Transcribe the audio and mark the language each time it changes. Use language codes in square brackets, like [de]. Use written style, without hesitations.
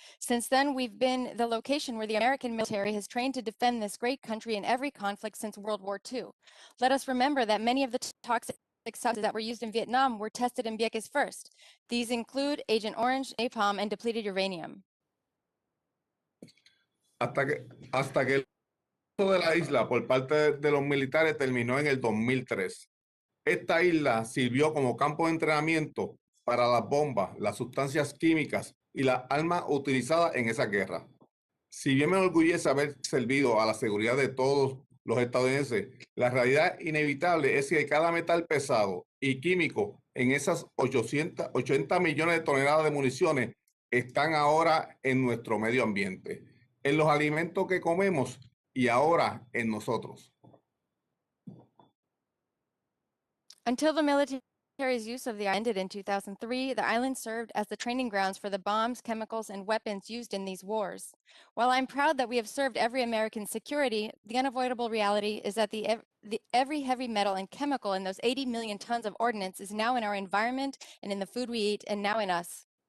[en] Since then, we've been the location where the American military has trained to defend this great country in every conflict since World War II. Let us remember that many of the toxic substances that were used in Vietnam were tested in Vieques first. These include Agent Orange, napalm, and depleted uranium. [es] Hasta que el uso de la isla por parte de los militares terminó en el 2003. Esta isla sirvió como campo de entrenamiento para las bombas, las sustancias químicas y las armas utilizadas en esa guerra. Si bien me enorgullece haber servido a la seguridad de todos los estadounidenses, la realidad inevitable es que cada metal pesado y químico en esas 80 millones de toneladas de municiones están ahora en nuestro medio ambiente, en los alimentos que comemos y ahora en nosotros. [en] Until the military's use of the island ended in 2003, the island served as the training grounds for the bombs, chemicals, and weapons used in these wars. While I'm proud that we have served every American's security, the unavoidable reality is that every heavy metal and chemical in those 80 million tons of ordnance is now in our environment and in the food we eat and now in us.